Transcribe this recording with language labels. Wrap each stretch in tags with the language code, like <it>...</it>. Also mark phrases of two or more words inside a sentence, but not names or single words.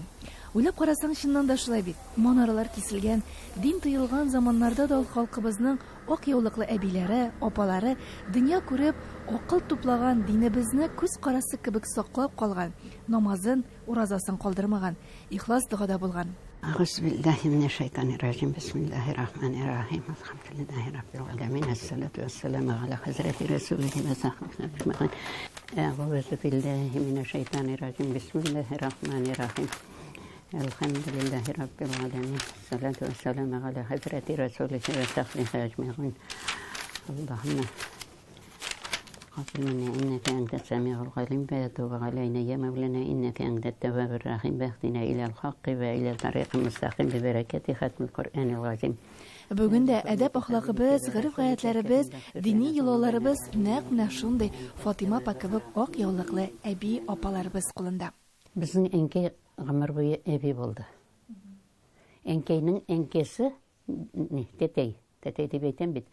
<tt>Уйлап карасаң, чыннан да шулай бит. Манаралар киселгән, дин тыелган заманнарда да халкыбызның ак яулыклы әбиләре, апалары дөнья күреп, акыл туплаган, динебезне күз карасы кебек саклап калган, намазын, уразасын калдырмаган, ихлас догада булган.</tt> <ar>أعوذ بالله من الشيطان الرجيم بسم الله الرحمن الرحيم الحمد لله رب العالمين الصلاة والسلام على حضرة رسوله وصحبه أجمعين أعوذ بالله من الشيطان الرجيم بسم الله الرحمن الرحيم الحمد لله رب العالمين الصلاة والسلام على حضرة رسوله وصحبه أجمعين اللهم قبل منا إنك أنت السميع العليم وتب علينا يا مولانا إنك أنت التواب الرحيم واهدنا إلى الحق وإلى الطريق المستقيم ببركة ختم القرآن العظيم.</ar> <tt>Бүген дә әдәп ахлагыбыз, гырыф-гаятьләребез, дини йолаларыбыз нәкъ шундый Фатима апа кебек ак яулыклы әби апаларыбыз кулында. Безнең әнкәй гомер буе әби булды. Әнкәйнең әнкәсе тәтәй дип әйтәм бит.</tt>